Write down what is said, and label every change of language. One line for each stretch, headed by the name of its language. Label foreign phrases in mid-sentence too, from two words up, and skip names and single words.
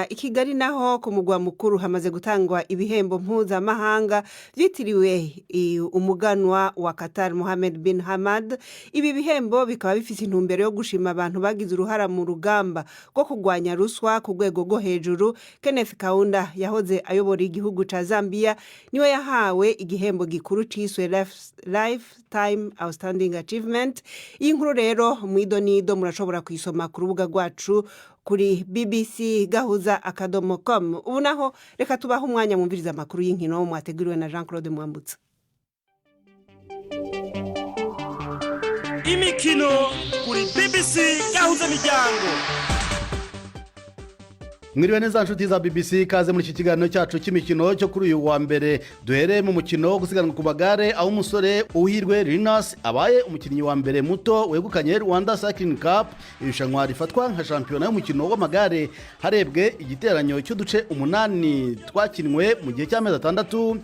Rundi: I Kigali naho ku mugwa mukuru hamaze gutangwa ibihembo mpuzamahanga byitiriwe umuganwa wa Qatar Mohammed bin Hamad. Ibi bihembo bikaba bifite intumbero yo gushima abantu bagize uruhara mu rugamba rwo kurwanya ruswa ku rwego rwo hejuru. Kenneth Kaunda yahoze ayobora igihugu ca Zambia niwe yahawe igihembo gikuru ciswe Lifetime Outstanding Achievement. Iyi nkuru rero mwidonido murashobora kuyisoma ku rubuga rwacu kuri bbc.gahuza.com. Ubu naho reka tubaho umwanya mwumviriza amakuru y'inkino mwateguriwe na Jean-Claude Mwambutsa.
Kinyarwanda: Imikino kuri BBC Gahuza Miryango. Mwiriwe neza nshuti za BBC, kaze muri iki kiganiro cyacu cy'imikino cyo kuri uyu wa mbere. Duhere mu mukino wo gusiganwa ku bagare aho umusore Uhirwe Linus abaye umukinnyi wa mbere muto wegukanye Rwanda Cycling Cup. Irushanwa rifatwa nka shampiyona y'umukino w'amagare harebwe igiteranyo cy'uduce 8 twakinwe mu gihe cy'amezi 6.